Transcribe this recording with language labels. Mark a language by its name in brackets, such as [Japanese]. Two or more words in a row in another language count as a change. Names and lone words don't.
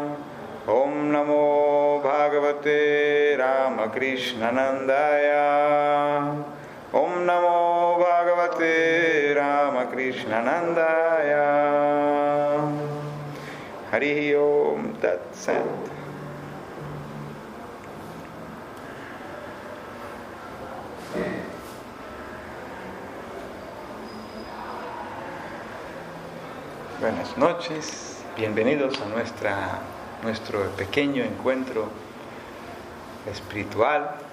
[Sanskrit] ॐ नमो भगवते रामकृष्णानन्दाय. ॐ नमो भगवते रामकृष्णानन्दाय. हरि ॐ तत् सत्. [Spanish] Buenas noches, bienvenidos a nuestro pequeño encuentro espiritual.